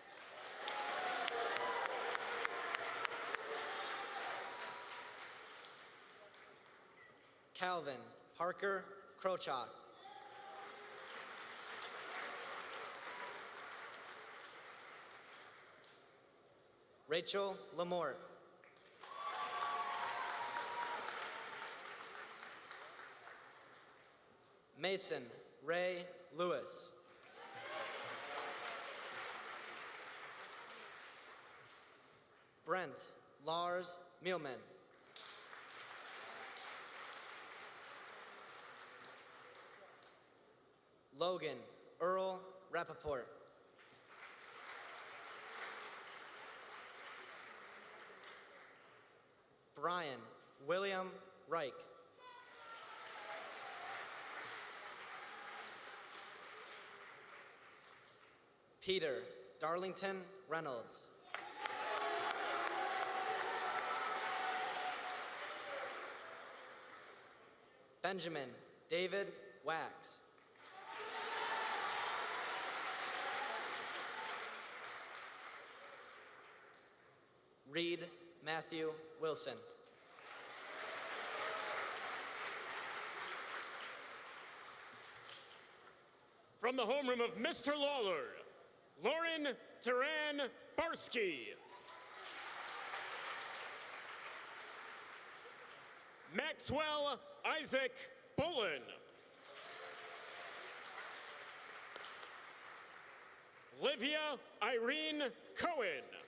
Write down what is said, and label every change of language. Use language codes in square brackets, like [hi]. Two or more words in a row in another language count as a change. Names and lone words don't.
[en] Calvin Parker Krochak. Rachel Lamort. Mason Ray Lewis. Brent Lars Mielman. Logan Earl Rappaport. Brian William Reich. Peter Darlington Reynolds. Benjamin David Wax. Reed Matthew Wilson. From the homeroom of Mr. Lawler, Lauren Duran Barsky. Maxwell Isaac Bullen. Livia Irene Cohen.